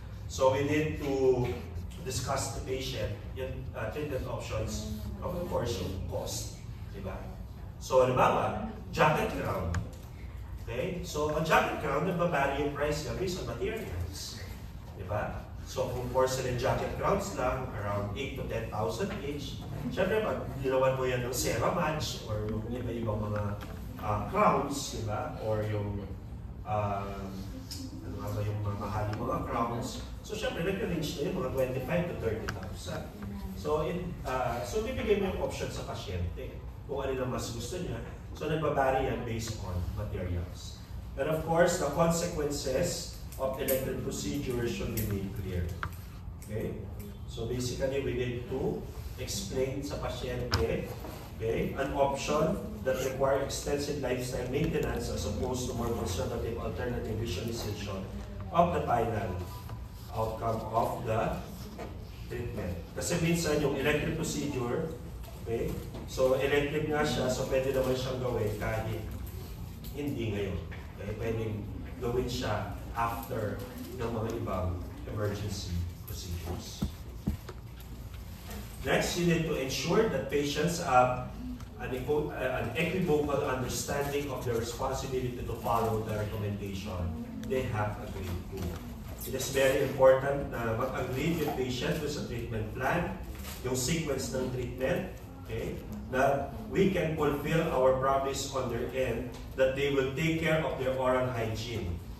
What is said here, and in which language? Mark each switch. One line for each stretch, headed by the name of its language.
English: So, we need to discuss the patient yung treatment options, of course, yung cost. Diba?
Filipino: So, halimbawa, jacket crown. Okay? So, ang jacket crown, nagbabari yung price niya based on materials. Diba? So, kung porcelain jacket crowns lang, around 8 to 10,000 each. Siyempre, pag ginawan mo yan ng Ceramage or yung iba-ibang mga crowns, diba? Or yung, ano nga ba yung mga mahaling mga crowns. So, siyempre, nag-range na yun, mga 25 to 30,000. So, bibigay mo yung option sa pasyente kung ano na mas gusto niya. So, nagbabari yan
English: based on materials. And of course, the consequences of elective procedures should be made clear. Okay? So basically, we need to explain sa pasyente, okay, an option that require extensive lifestyle maintenance as opposed to more conservative alternative visualization of the final outcome of the treatment.
Filipino: Kasi minsan yung elective procedure, okay, so elective nga siya, so pwede naman siyang gawin kahit hindi ngayon. Okay? Pwedeng gawin siya after ng mga ibang emergency procedures.
English: Next, you need to ensure that patients have an equivocal understanding of their responsibility to follow the recommendation they have agreed to. It is very important
Filipino: na mag-agree yung patient sa treatment plan, yung sequence ng treatment,
English: okay, that we can fulfill our promise on their end that they will take care of their oral hygiene.